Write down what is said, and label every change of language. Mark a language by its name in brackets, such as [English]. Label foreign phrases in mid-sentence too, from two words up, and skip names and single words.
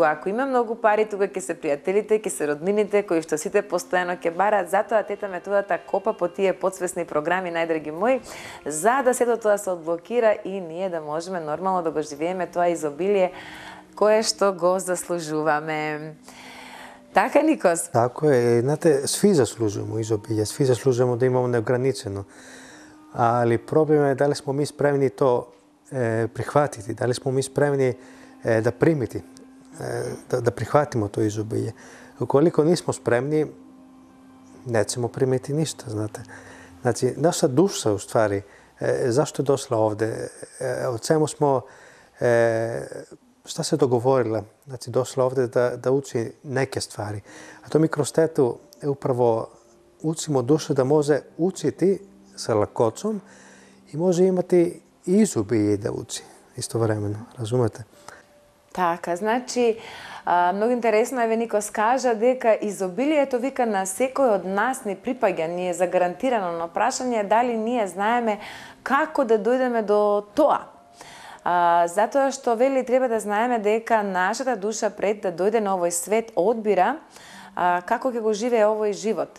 [Macedonian] Ако има многу пари, тука ќе се пријателите, ќе се роднините, кои што сите постојано ќе барат, затоа тета методата копа по тие подсвесни програми, најдраги мои, за да сето тоа се одблокира и ние да можеме нормално да го живееме тоа изобилие кое што го заслужуваме. Така, Никос? [Serbian] Tako je. Znate, svi zaslužujemo izobilje, svi zaslužujemo da imamo neograničeno. Ali problem je da li smo mi spremni to prihvatiti, da li smo mi spremni da primiti, da prihvatimo to izobilje. Ukoliko nismo spremni, nećemo primiti ništa, znate. Znači, naša duša, u stvari, zašto je došla ovde, o čemu smo, šta se dogovorila, znači došla ovde da uči neke stvari. A to mi kroz tetu upravo učimo dušu da može učiti sa lakoćom i može imati izobilje da uči istovremeno, razumete? [Macedonian] Така, значи, многу интересно е Никос кажа дека изобилието вика на секој од нас ни припаѓа, ни е загарантирано, но прашање е дали ние знаеме како да дојдеме до тоа. Затоа што вели треба да знаеме дека нашата душа пред да дојде на овој свет одбира како ќе го живее овој живот.